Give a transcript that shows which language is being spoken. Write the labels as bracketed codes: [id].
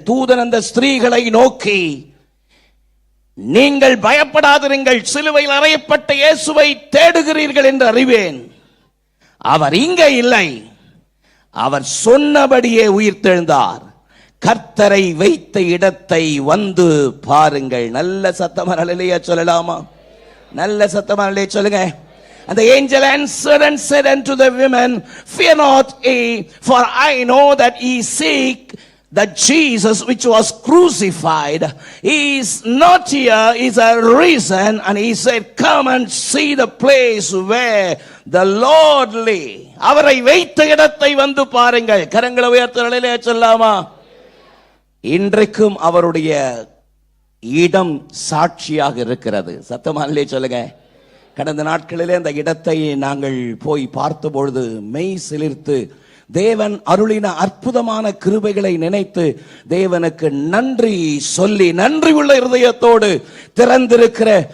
[ta] தூதன் அந்த ஸ்திரீகளை நோக்கி, நீங்கள் பயப்படாதிருங்கள், சிலுவையில் அறையப்பட்ட இயேசுவை தேடுகிறீர்கள் என்று அறிவேன். அவர் இங்கே இல்லை, அவர் சொன்னபடியே உயிர்த்தெழுந்தார். கர்த்தரை வைத்த இடத்தை வந்து பாருங்கள். நல்ல சத்தமா அல்லேலூயா சொல்லலாமா? நல்ல சத்தமா அல்லேலூயா சொல்லுங்க. [en] And the angel answered and said unto the women, fear not ye, for I know that ye seek that Jesus which was crucified. He is not here, he is risen. And he said, come and see the place where the Lord lay. [ta] அவரை வைத்த இடத்தை வந்து பாருங்கள். கரங்களை உயர்த்தி அல்லேலூயா சொல்லலாமா? இன்றைக்கும் அவருடைய இடம் சாட்சியாக இருக்கிறது. சத்தமா அல்லேலூயா சொல்லுங்க. கடந்த நாட்களிலே அந்த இடத்தை நாங்கள் போய் பார்த்த பொழுது மெய் சிலிர்த்து தேவன் அருளின அற்புதமான கிருபைகளை நினைத்து தேவனுக்கு நன்றி சொல்லி நன்றி உள்ள இருதயத்தோடு திறந்திருக்கிற